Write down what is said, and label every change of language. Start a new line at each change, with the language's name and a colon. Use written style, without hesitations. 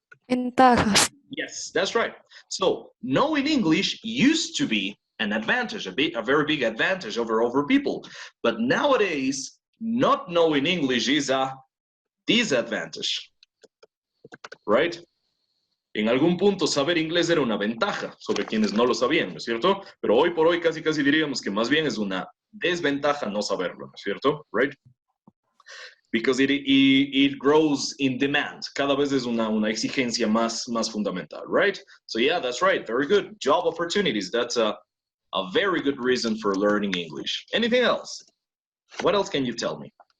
Spanish: Ventajas.
English: Yes, that's right. So knowing English used to be an advantage, a very big advantage over people. But nowadays, not knowing English is a disadvantage, right?
Spanish: En algún punto saber inglés era una ventaja sobre quienes no lo sabían, ¿no es cierto? Pero hoy por hoy casi diríamos que más bien es una desventaja no saberlo, ¿no es cierto?
English: Right? Because it grows in demand.
Spanish: Cada vez es una exigencia más fundamental, right?
English: So yeah, that's right. Very good. Job opportunities. That's a very good reason for learning English. Anything else? What else can you tell me?